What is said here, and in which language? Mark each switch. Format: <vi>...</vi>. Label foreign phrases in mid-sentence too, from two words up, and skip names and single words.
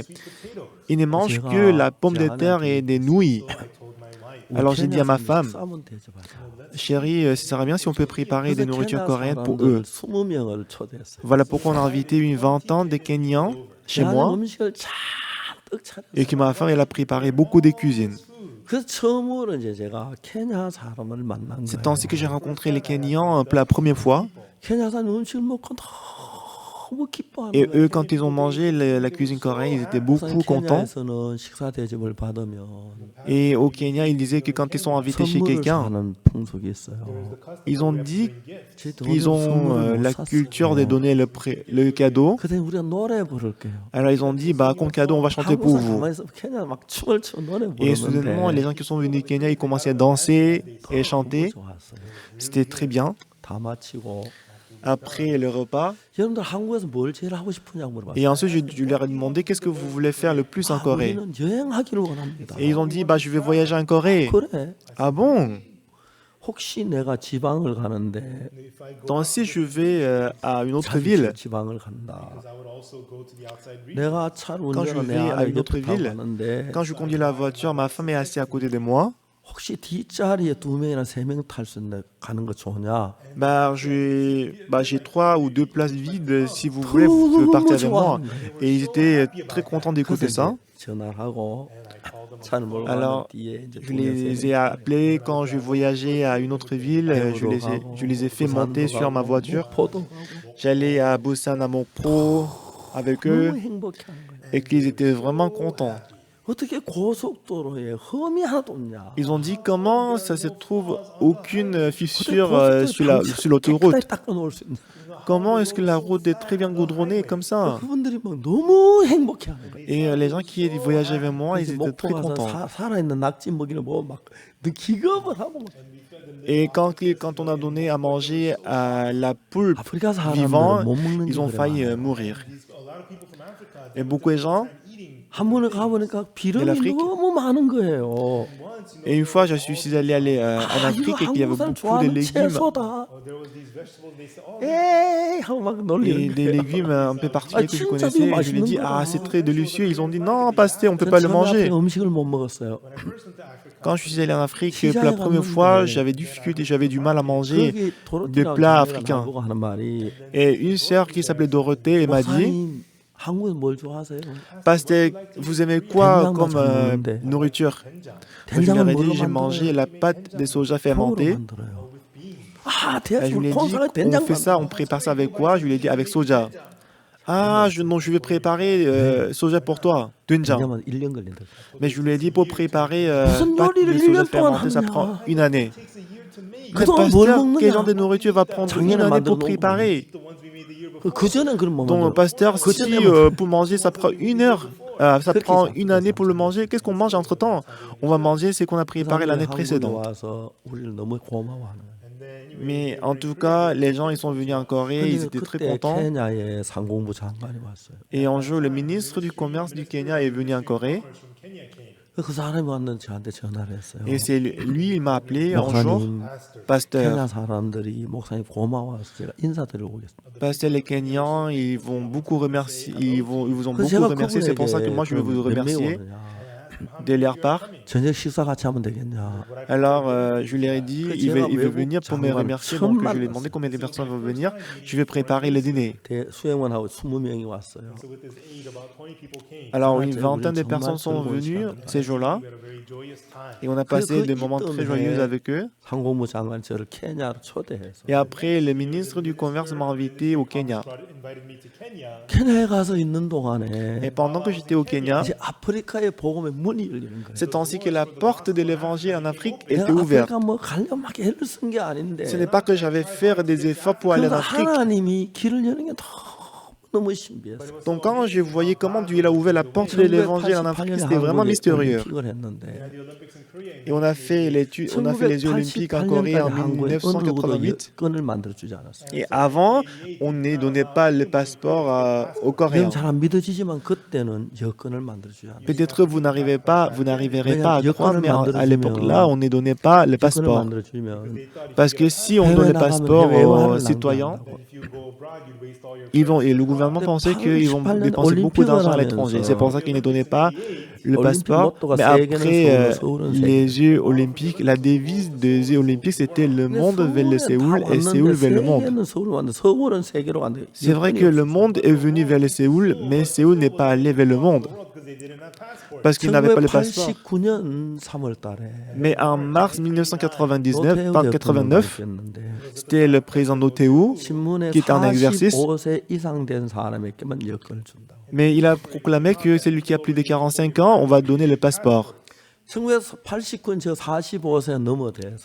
<fr>Ils ne mangent que la pomme de terre et des nouilles. Alors j'ai dit à ma femme, chérie, ce serait bien si on peut préparer des nourritures coréennes pour eux. Voilà pourquoi on a invité une vingtaine de Kenyans chez moi et que ma femme elle a préparé beaucoup de cuisines.</fr> <ko>그래서 처음으로 이제 제가 케냐 사람을 만난</ko> <fr>C'est</fr> <ko>거예요.</ko> <fr>ainsi que j'ai rencontré les Kenyans pour la première fois.</fr> <ko>케냐 사람 음식을 먹고 너무 기뻐하는</ko> <fr>Et</fr> <ko>거예요.</ko> <fr>eux, quand ils ont mangé la cuisine coréenne, ils étaient beaucoup contents.</fr> <ko>케냐에서는 식사 대접을 받으면</ko> <fr>Et au Kenya, ils disaient que quand ils sont invités chez</fr> <ko>선물을</ko> <fr>quelqu'un,</fr> <ko>사는 풍속이 있어요.</ko> <fr>ils ont dit</fr> <ko>제 돈으로</ko> <fr>qu'ils ont</fr> <ko>선물을 못</ko> <fr>la</fr> <ko>샀어요.</ko> <fr>culture de donner le cadeau.</fr> <ko>그때 우리가 노래 부를게요.</ko> <fr>Alors ils ont dit, bah, comme cadeau, on va chanter pour</fr> <ko>한국</ko> <fr>vous.</fr> <ko>가만히 있으면 케냐 막 춤을 추고 노래</ko> <fr>Et soudainement, les</fr> <ko>부르는데</ko> <fr>gens qui sont venus du Kenya, ils commençaient à danser et chanter.</fr> <ko>좋았어요.</ko> <fr>C'était très bien.</fr> <ko>다 마치고</ko> <fr>Après le repas.</fr> <ko>여러분들 한국에서 뭘 제일 하고 싶으냐고 물어봤어요.</ko> <fr>Et ensuite, je leur ai demandé qu'est-ce que vous voulez faire le plus en Corée.</fr> <ko>우리는 여행하기를 원합니다.</ko> <fr>Et ils ont dit, bah, je vais voyager en Corée.</fr> <ko>그래.</ko> <fr>Ah bon?</fr> <ko>혹시 내가 지방을 가는데</ko> <fr>Donc si je vais à une autre</fr> <ko>자주</ko> <fr>ville,</fr> <ko>지방을 간다. 내가 차를</ko> <fr>Quand je</fr> <ko>운전을 내</ko> <fr>vais à</fr> <ko>아내</ko> <fr>une autre</fr> <ko>옆에 타고</ko> <fr>ville,</fr> <ko>가는데</ko> <fr>quand je conduis la voiture, ma femme est assise à côté de moi.</fr> <ko>혹시 뒷자리에 두 명이나 세 명 탈 수 있는 가는 거 좋냐?</ko> <fr>Bah, j'ai 3 ou 2 places vides. Si vous voulez, vous pouvez partir avec moi. Et ils étaient très contents d'écouter ça.</fr> <ko>전화를 하고 차를 몰고 가는</ko> <fr>Alors,</fr> <ko>뒤에 이제</ko> <fr>je les ai appelés quand je voyageais à une autre ville. Je les ai fait monter sur ma voiture.</fr> <ko>포도</ko> <fr>J'allais à Busan, à Mokpo avec eux</fr> <ko>너무 행복해하는 거예요.</ko> <fr>et qu'ils étaient vraiment contents.</fr> <ko>어떻게 고속도로에 험이 하나도 없냐?</ko> <fr>Ils ont dit comment ça se trouve aucune fissure sur l'autoroute.</fr> <ko>닦아놓을 수 있는.</ko> <fr>Comment est-ce que la route est très bien goudronnée comme ça?</fr> <ko>그분들이 막 너무 행복해하는 거예요.</ko> <fr>Et les gens qui voyageaient avec moi, ils</fr> <ko>그래서</ko> <fr>étaient très</fr> <ko>목포 가서</ko> <fr>contents.</fr> <ko>살아있는 낙지 먹이를 보고 막 기겁을 하고 막.</ko> <fr>Et quand on a donné à manger à la poule</fr> <ko>아프리카 사람들은</ko> <fr>vivant,</fr> <ko>못 먹는</ko> <fr>ils ont</fr> <ko>게</ko> <fr>failli</fr> <ko>그래.</ko> <fr>mourir. Et beaucoup de gens,</fr> <ko>한 번에 가보니까 비름이</ko> <fr>l'Afrique.</fr> <ko>너무 많은 거예요.</ko> <fr>et une fois je suis allé en</fr> <ko>아,</ko> <fr>Afrique</fr> <ko>이거</ko> <fr>et qu'il y avait</fr> <ko>한국 사람</ko> <fr>beaucoup de</fr> <ko>좋아하는</ko> <fr>légumes</fr> <ko>채소다. 에이 하고 막</ko> <fr>et</fr> <ko>놀리는</ko> <fr>des</fr> <ko>거예요.</ko> <fr>légumes un peu particuliers que je</fr> <ko>진짜</ko> <fr>connaissais.</fr> <ko>이거</ko> <fr>Et je lui ai dit,</fr> <ko>맛있는</ko> <fr>ah,</fr> <ko>거다.</ko> <fr>c'est très délicieux. Ils ont dit, non, pasteur, on ne peut</fr> <ko>전</ko> <fr>pas le</fr> <ko>처음에</ko> <fr>manger.</fr> <ko>아프리카 음식을 못 먹었어요.</ko> <fr>Quand je suis allé en Afrique,</fr> <ko>시장에</ko> <fr>pour la première fois,</fr> <ko>갔는데</ko> <fr>j'avais difficulté, j'avais du mal à manger</fr> <ko>거기</ko> <fr>des</fr> <ko>도로티라고</ko> <fr>plats</fr> <ko>자매가</ko> <fr>africains.</fr> <ko>나보고 하는 말이</ko> <fr>Et une sœur qui s'appelait Dorothée elle m'a dit,</fr> <ko>목사님 한국에서 뭘 좋아하세요?</ko> <fr>pasteur, vous aimez quoi</fr> <ko>된장만</ko> <fr>comme</fr> <ko>잘 먹는데.</ko> <fr>nourriture? Je</fr> <ko>된장을</ko> <fr>leur ai</fr> <ko>뭘로</ko> <fr>dit, j'ai mangé</fr> <ko>만들어요?</ko> <fr>la pâte de soja</fr> <ko>콩으로</ko> <fr>fermentée.</fr> <ko>만들어요. 아,</ko> <fr>Et je lui ai dit,</fr> <ko>콩사가</ko> <fr>on</fr> <ko>된장</ko> <fr>fait ça, on prépare ça avec quoi? Je lui ai dit, avec soja. Ah, non, je vais préparer soja pour toi, doenjang.</fr> <ko>왜냐면 1년 걸린다.</ko> <fr>Mais je lui ai dit, pour préparer</fr> <ko>무슨</ko> <fr>pâte</fr> <ko>요리를</ko> <fr>de</fr> <ko>1년</ko> <fr>soja</fr> <ko>동안</ko> <fr>fermentée, ça</fr> <ko>하느냐.</ko> <fr>prend une année. Mais</fr> <ko>그동안 뭘</ko> <fr>pasteur, quel</fr> <ko>먹느냐?</ko> <fr>genre de nourriture va prendre une</fr> <ko>작년에</ko> <fr>année pour</fr> <ko>만들어 놓은</ko> <fr>préparer?</fr> <ko>그전엔 그럼 뭐</ko> <fr>Donc,</fr> <ko>만들어?</ko> <fr>pasteur,</fr> <ko>그</ko> <fr>si</fr> <ko>전에</ko> <fr>pour manger, ça prend une heure, ça</fr> <ko>그렇게</ko> <fr>prend</fr> <ko>해서</ko> <fr>une année pour le manger, qu'est-ce qu'on mange entre-temps? On va manger ce qu'on a préparé l'année</fr> <ko>한국에</ko> <fr>précédente.</fr> <ko>와서 우리를 너무 고마워하는 거예요.</ko> <fr>Mais en tout cas, les gens, ils sont venus en Corée, ils</fr> <ko>근데</ko> <fr>étaient très</fr> <ko>그때</ko> <fr>contents.</fr> <ko>케냐의 상공부 장관이 왔어요.</ko> <fr>Et un jour, le ministre du Commerce du Kenya est venu en Corée.</fr> <ko>그 사람이 왔는데 저한테 전화를 했어요.</ko> <fr>Et c'est lui, il m'a appelé un jour,</fr> <ko>목사님,</ko> <fr>pasteur.</fr> <ko>케냐 사람들이 목사님 고마워서 제가 인사드리고 오겠습니다.</ko> <fr>Pasteur, les Kenyans, ils vont beaucoup remercier, ils vous ont</fr> <ko>그래서</ko> <fr>beaucoup</fr> <ko>제가</ko> <fr>remercié. C'est pour ça que moi, je vais vous</fr> <ko>몇 명이</ko> <fr>remercier</fr> <ko>오느냐.</ko> <fr>de leur part.</fr> <ko>저녁 식사 같이 하면 되겠냐.</ko> <fr>Alors, je lui ai dit, il veut venir pour me</fr> <ko>장관</ko> <fr>remercier.</fr> <ko>처음</ko> <fr>Donc, je lui ai</fr> <ko>만났어요.</ko> <fr>demandé combien de personnes vont venir. Je vais préparer le dîner.</fr> <ko>수행원하고 20명이 왔어요.</ko> <fr>Alors, une vingtaine de personnes sont venues ces jours-là. Et on a passé des moments très joyeux avec eux.</fr> <ko>상공부 장관이 저를 케냐로 초대해서</ko> <fr>Et après, le ministre du Commerce m'a invité au Kenya.</fr> <ko>케냐에 가서 있는 동안에</ko> <fr>Et pendant que j'étais au Kenya,</fr> <ko>이제 아프리카의 복음의 문이 열리는 거예요.</ko> <fr>c'est ainsi que la porte de l'évangile en Afrique était</fr> <ko>내가</ko> <fr>ouverte.</fr> <ko>아프리카 뭐 가려면 막 애를 쓴 게 아닌데</ko> <fr>Ce n'est pas que j'avais fait des efforts pour aller en</fr> <ko>그러다</ko> <fr>Afrique.</fr> <ko>하나님이 길을 여는 게 너무 신비했어요.</ko> <fr>Donc quand je voyais comment Dieu a ouvert la porte de l'évangile en Afrique, c'était vraiment mystérieux.</fr> <ko>올림픽을 했는데</ko> <fr>Et on a fait les Jeux olympiques en Corée en 1988.</fr> <ko>끈을 만들어 주지 않았어요.</ko> <fr>Et avant, on ne donnait pas le passeport aux Coréens.</fr> <ko>잘안 믿어지지만 그때는 여권을 만들어 주지 않았어요.</ko> <fr>Peut-être vous n'arriverez pas à croire, mais à l'époque là, on ne donnait pas le</fr> <ko>여권을</ko> <fr>passeport.</fr> <ko>만들어 주면</ko> <fr>Parce que si on donne le passeport aux citoyens, et le gouvernement pensait qu'ils vont dépenser beaucoup d'argent à l'étranger. C'est pour ça qu'ils ne donnaient pas le passeport. Mais après les Jeux olympiques, la devise des Jeux olympiques, c'était le monde vers le Séoul et Séoul vers le monde. C'est vrai que le monde est venu vers le Séoul, mais Séoul n'est pas allé vers le monde. Parce qu'il n'avait pas le passeport.</fr> <ko>1989년 3월 달에</ko> <fr>Mais en mars 1989, c'était le président Notéou</fr> <ko>신문에</ko> <fr>qui était en exercice.</fr> <ko>45세 이상 된 사람에게만 여권을 준다.</ko> <fr>Mais il a proclamé que celui qui a plus de 45 ans, on va donner le passeport.</fr> <ko>1989년 저 45세 넘어돼서</ko>